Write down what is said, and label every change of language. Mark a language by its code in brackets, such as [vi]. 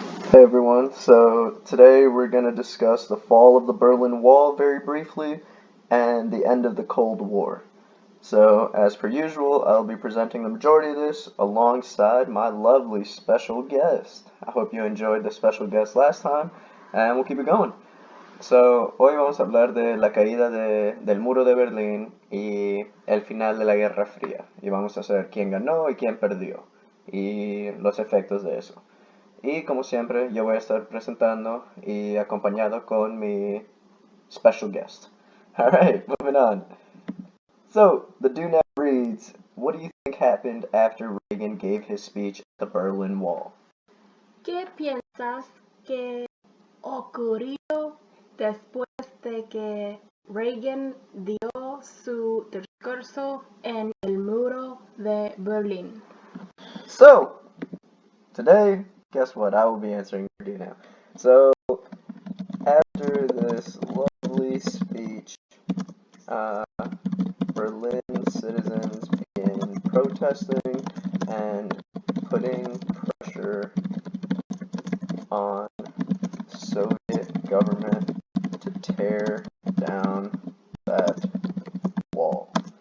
[en] Hey everyone, so today we're going to discuss the fall of the Berlin Wall very briefly and the end of the Cold War. So, as per usual, I'll be presenting the majority of this alongside my lovely special guest. I hope you enjoyed the special guest last time, and we'll keep it going. [es] So, hoy vamos a hablar de la caída del muro de Berlín y el final de la Guerra Fría. Y vamos a saber quién ganó y quién perdió y los efectos de eso. Y como siempre, yo voy a estar presentando y acompañado con mi [en] special guest. Alright, moving on. So, the do now reads, what do you think happened after Reagan gave his speech at the Berlin Wall? [es] ¿Qué piensas que ocurrió después de que Reagan dio su discurso en el muro de Berlín? [en] So, today, guess what? I will be answering your do now. So, after this lovely speech, Berlin citizens began protesting and putting pressure on Soviet government to tear down that wall.